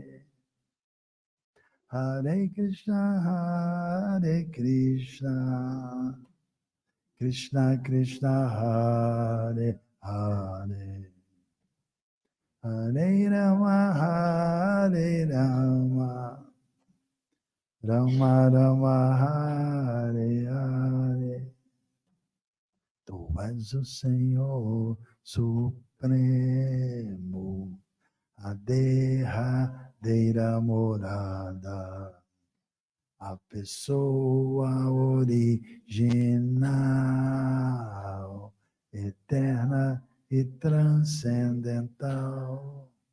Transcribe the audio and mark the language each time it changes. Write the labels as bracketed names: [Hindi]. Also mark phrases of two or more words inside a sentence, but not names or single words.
[Sanskrit] हरे कृष्ण, हरे कृष्ण, कृष्ण कृष्ण, हरे हरे, हरे राम, हरे राम, राम राम, हरे हरे. [Portuguese] Tu és o Senhor Supremo, a derradeira morada, a pessoa original, eterna e transcendental.